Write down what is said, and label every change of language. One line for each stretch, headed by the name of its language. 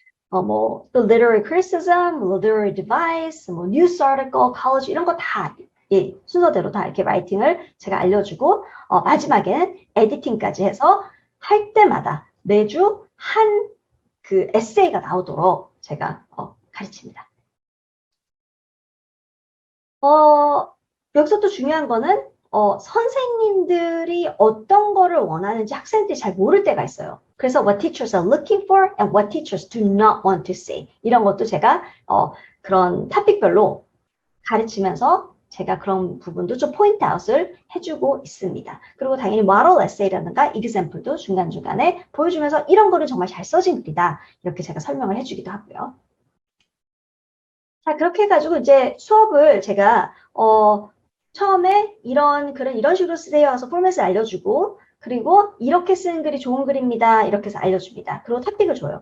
Korean: 뭐, 또 literary criticism, literary device, 뭐, news article, college, 이런 거 다, 예, 순서대로 다 이렇게 라이팅을 제가 알려주고, 마지막에는 에디팅까지 해서 할 때마다 매주 한 그 에세이가 나오도록 제가 가르칩니다. 여기서 또 중요한 거는, 선생님들이 어떤 거를 원하는지 학생들이 잘 모를 때가 있어요. 그래서
English: what teachers are looking for and what teachers do not want to see.
Korean: 이런 것도 제가, 그런 토픽별로 가르치면서 제가 그런 부분도 좀 포인트 아웃을 해주고 있습니다. 그리고 당연히 model essay라든가 example도 중간중간에 보여주면서 이런 거는 정말 잘 써진 글이다. 이렇게 제가 설명을 해주기도 하고요. 자, 그렇게 해가지고 이제 수업을 제가, 처음에 이런 글은 이런 식으로 쓰세요 해서 포맷을 알려주고, 그리고 이렇게 쓰는 글이 좋은 글입니다. 이렇게 해서 알려줍니다. 그리고 토픽을 줘요.